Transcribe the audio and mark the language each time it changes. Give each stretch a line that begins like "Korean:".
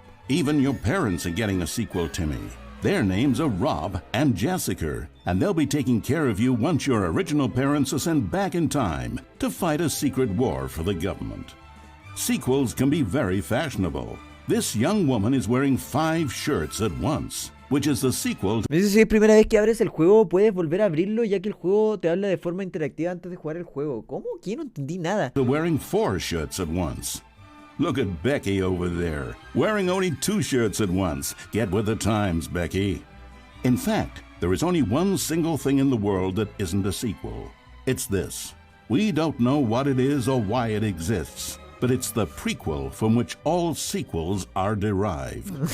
English: Even your parents are getting a sequel, Timmy. Their names are Rob and Jessica, and they'll be taking care of you once your original parents are sent back in time to fight a secret war for the government. Sequels can be very fashionable. This young woman is wearing 5 shirts at once, which is the sequel to...
Spanish: Me dice si es primera vez que abres el juego, puedes volver a abrirlo ya que el juego te habla de forma interactiva antes de jugar el juego. ¿Cómo? ¿Qué? No entendí nada.
English: Wearing 4 shirts at once. Look at Becky over there, wearing only 2 shirts at once. Get with the times, Becky. In fact, there is only one single thing in the world that isn't a sequel. It's this. We don't know what it is or why it exists, but it's the prequel from which all sequels are derived.